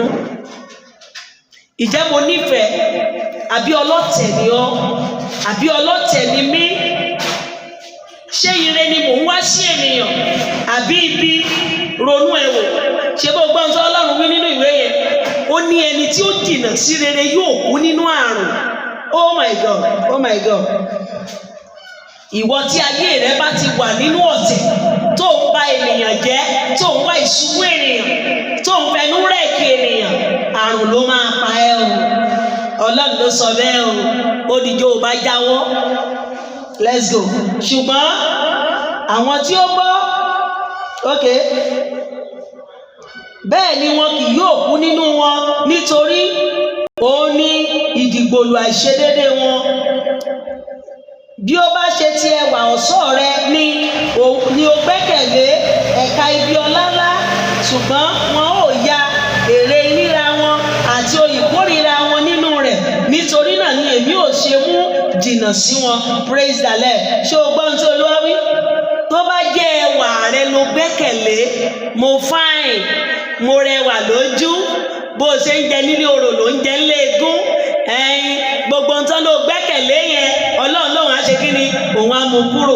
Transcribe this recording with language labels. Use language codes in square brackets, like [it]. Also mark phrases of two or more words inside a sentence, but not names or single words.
[yo] Ìjẹ́ mo nífẹ̀ẹ́? Àbí ọlọ́tẹ̀ ni ọ́? Àbí ọlọ́tẹ̀ ni mí? Ṣé ire ni mò ń wá sí ènìyàn? Àbí ibi? Ronú ẹ wò. Ṣé bó gbọ́n tó Ọlọ́run wí nínú ìwé yẹn? Ó ní ẹni tí ó jìnnà sí rere yóò kú nínú àrùn. [en] Oh my God, oh my God. [yo] Ìwọ tí ayé rẹ bá ti wà nínú ọ̀tẹ̀, tó ń ba ènìyàn jẹ́, tó ń wá ìṣubú ènìyàn, tó ń fẹnu rẹ̀kì ènìyàn, àrùn ló máa pa ẹ́ o. Ọlọ́run ló sọ bẹ́ẹ̀ o, ó dìjọ́ ò bá jáwọ́, [en] let's go. [yo] Ṣùgbọ́n àwọn tí ó bọ́ okay bẹ́ẹ̀ ni wọn kì yóò kú nínú wọn, nítorí òun ní ìdìgbòlù àìṣedédé wọn. Bí ó bá ṣe ti ẹwà ọ̀ṣọ́ rẹ ni o gbẹ́kẹ̀lé ẹ̀ka ibi ọlá ńlá, ṣùgbọ́n wọn ò ya èrè ríra wọn àti ìkórìíra wọn nínú rẹ̀. Nítorí náà ni èmi ò ṣe mú jìnnà sí wọn. [en] Praise the Lord. [yo] Ṣé o gbọ́ ohun tí Olúwa wí? Tó bá jẹ́ ẹwà rẹ ló gbẹ́kẹ̀lé, mo fine, mo rẹwà lójú, bó o ṣe ń jẹ nílé orò ló ń jẹ nílé egún, gbogbo nǹkan ló gbẹ́kẹ̀lé yẹn, Ọlọ́run lòun á ṣe kí ni? Òun á mú kúrò.